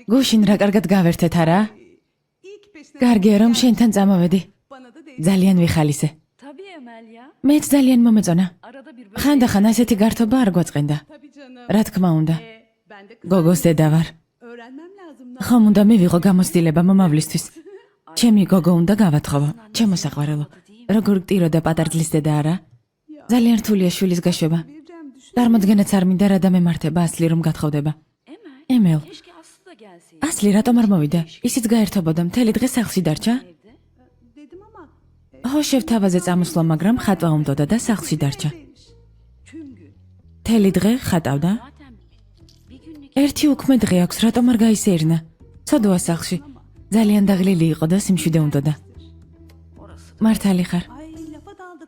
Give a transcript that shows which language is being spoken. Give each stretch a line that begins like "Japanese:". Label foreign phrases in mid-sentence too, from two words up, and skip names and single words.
Georgian: გუშინ რა კარგად გავერთეთ, არა?
Turkish: İyi ki peşine
Georgian: კარგია რომ შენთან წამოვედი.
Turkish: bana da değil.
Georgian: ძალიან ვიხალისე.
Turkish: Tabii Emel ya.
Georgian: მეც ძალიან მომეწონა.
Turkish: Arada bir
Georgian: ხანდახან ასეთი გართობა არ გვაწყენდა.
Turkish: Tabii canım.
Georgian: რა თქმა უნდა.
Turkish: Ben de kız
Georgian: გოგოს დედა ვარ.
Turkish: öğrenmem lazım.
Georgian: ხომ უნდა მივიღო გამოცდილება მომავლისთვის. ჩემი გოგო უნდა გავათხოვო. ჩემო საყვარელო. როგორ გტიროდა პატარძლის დედა, არა? ძალიან რთულია შვილის გაშვება.
Turkish: Vereceğim düşün.
Georgian: წარმოდგენაც არ მინდა რა დამემართება ასლი რომ გათხოვდება.
Turkish: Emel.
Georgian: ემელ,
Turkish: Keşke Aslı da gelseydi.
Georgian: ასლი რატომ არ მოვიდა? ისიც გაერთობოდა, მთელი დღე სახლში დარჩა.
Turkish: Dedim ama
Georgian: ჰოშევ თავაზე წამოსვლა, მაგრამ ხატვა უნდოდა და სახლში დარჩა.
Turkish: demiş. Tüm gün.
Georgian: მთელი დღე ხატავდა.
Turkish: Zaten bir günlük
Georgian: ერთი უქმე დღე აქვს, რატომ არ გაისეირნა? ცოდოა სახლში. ძალიან დაღლილი იყო და სიმშვიდე უნდოდა. მართალი ხარ.
Turkish: Ay lafa daldık.